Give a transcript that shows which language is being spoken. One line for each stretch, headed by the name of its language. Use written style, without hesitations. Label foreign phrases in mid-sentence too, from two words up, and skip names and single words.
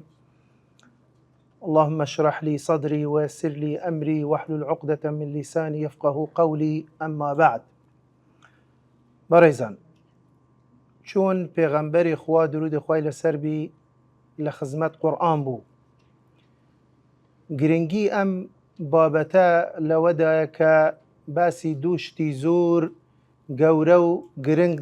Arabic: اللهم اشرح لي صدري ويسر لي أمري واحلل عقدة من لساني يفقه قولي. أما بعد،
Central Kurdish: بەڕێزان، چۆن پێغەمبەری خوا درودی خوای لەسەر بی لە خزمەت قورئان بوو. گرنگی ئەم بابەتە لەوەدایە کە باسی دوو شتی زۆر گەورە و گرنگ